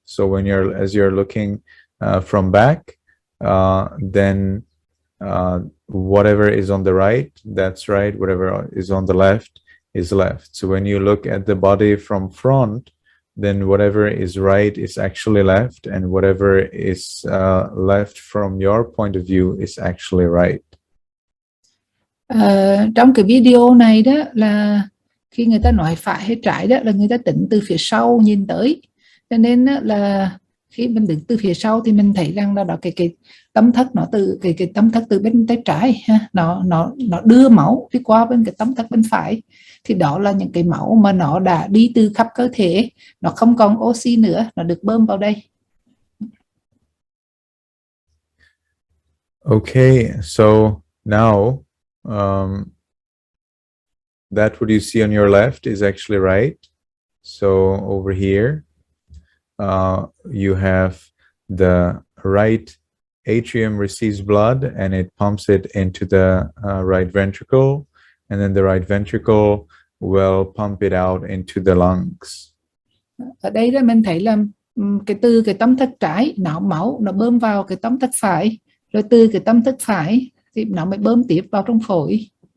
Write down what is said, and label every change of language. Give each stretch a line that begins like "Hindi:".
English: So when as you're looking from back, then whatever is on the right, that's right. Whatever is on the left is left. So when you look at the body from front, then whatever is right is actually left, and whatever is left from your point of view is actually right.
Vietnamese: Trong cái video này đó là khi người ta nói phải hay trái đó là người ta tính từ phía sau nhìn tới, cho nên là khi mình đứng từ phía sau thì mình thấy rằng là đó cái tâm thất nó từ cái tâm thất từ bên tay trái ha, nó đưa máu đi qua bên cái tâm thất bên phải, thì đó là những cái máu mà nó đã đi từ khắp cơ thể, nó không còn oxy nữa, nó được bơm vào đây.
English: Okay, so now that what you see on your left is actually right. So over here, you have the right atrium receives blood and it pumps it into the right ventricle, and then the right ventricle will pump it out into the lungs.
Vietnamese: Ở đây là mình thấy là từ cái tâm thất trái máu nó bơm vào cái tâm thất phải, rồi từ cái tâm thất phải thì nó mới bơm tiếp vào trong phổi.